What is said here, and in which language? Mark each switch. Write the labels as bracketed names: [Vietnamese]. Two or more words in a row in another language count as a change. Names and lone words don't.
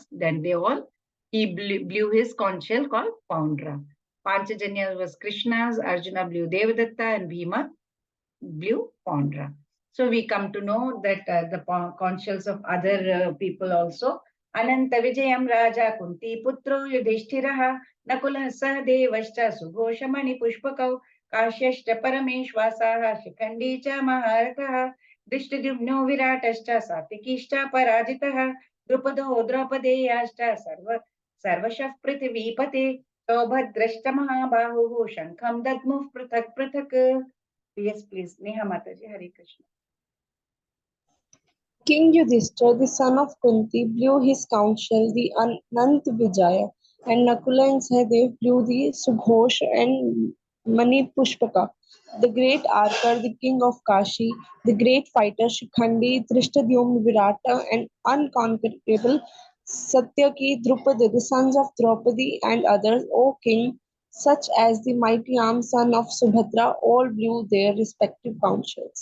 [English] Then he blew his conch shell called Poundra. Panchajanya was Krishna's, Arjuna blew Devadatta, and Bhima blew Poundra. So we come to know that the conch shells of other people also. [Sanskrit] Ananta Vijayam Raja Kunti Putro Yudhishthiraha Nakulah Sahadevascha Subhoshamani Pushpakau Kashyashta Parameshwasaha Shikhandi Cha Maharataha Dishtidyumno Viratascha Satikishta Parajitaha Drupado Drapadeyashta Sarvashaf Prithivipate Saubhadrashta Mahabahu Shankham Dadmuf Prathak Prathak. [English] Yes, please. [Sanskrit] Neha Mataji, Hare Krishna. [English] King Yudhishthira, the son of Kunti, blew his conch shell, the Anant Vijaya, and Nakula and Sahadev blew the Sughosh and Mani Pushpaka. The great Arker, the king of Kashi, the great fighter Shikhandi, Drishtadyumna Virata, and unconquerable Satyaki, Drupada, the sons of Draupadi, and others, O king, such as the mighty armed son of Subhadra, all blew their respective conch shells.